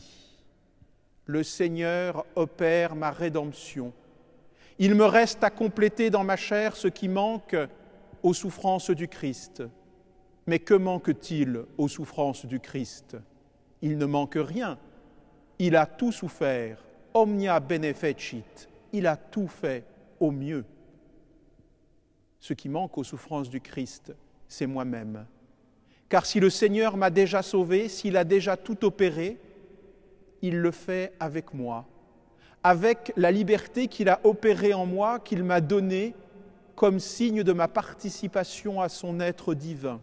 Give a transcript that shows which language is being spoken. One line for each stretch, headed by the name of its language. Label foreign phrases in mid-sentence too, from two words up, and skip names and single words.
French: Le Seigneur opère ma rédemption. Il me reste à compléter dans ma chair ce qui manque aux souffrances du Christ. Mais que manque-t-il aux souffrances du Christ? Il ne manque rien. Il a tout souffert.
Latin: Omnia bene fecit.
French: Il a tout fait au mieux. Ce qui manque aux souffrances du Christ, c'est moi-même. Car si le Seigneur m'a déjà sauvé, s'il a déjà tout opéré, il le fait avec moi, avec la liberté qu'il a opérée en moi, qu'il m'a donnée comme signe de ma participation à son être divin.